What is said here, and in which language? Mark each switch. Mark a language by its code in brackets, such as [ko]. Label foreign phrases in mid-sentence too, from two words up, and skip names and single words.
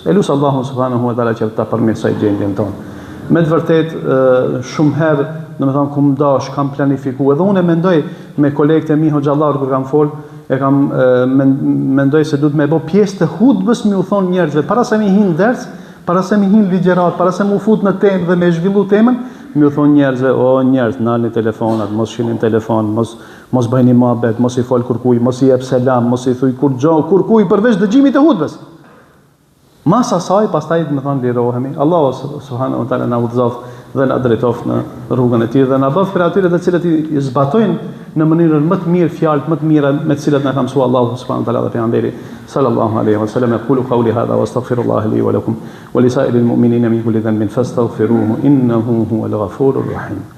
[sq] Elus Allahu [ar] سبحانه وتعالى [sq] që ta përmirësoj gjendjen tonë. Me të vërtetë shumë herë, domethënë ku mdash kam planifikuar edhe unë mendoj me kolegët e mi hoxhallar kur kam fol, mendoj se duhet me bë pjesë të hutbes me u thon njerëzve para se mi hin ders, para se mi hin ligjërat, para se mu fut në temë dhe me zhvillu temën, me u thon njerëzve, o njerëz, nalni telefonat, mos shihni telefon, mos bëjni muhabet, mos i fol kurkuj, mos i jep selam, mos i thuj kurkuj përveç dëgjimit të hutbes. Mas asaj, pastaj më thonë lirohemi. Allahu [ar] سبحانه وتعالى [sq] na udhëzoft dhe na drejtoft në rrugën e tij dhe na bëf për atyre të cilët i zbatojnë në mënyrën më të mirë fjalët më të mira me të cilat na ka mësuar Allahu [ar] سبحانه وتعالى [sq] dhe pejgamberi [ar] صلى الله عليه وسلم. أقول قولي هذا وأستغفر الله لي ولكم ولسائر المؤمنين من كل ذنب فاستغفروه إنه هو الغفور الرحيم.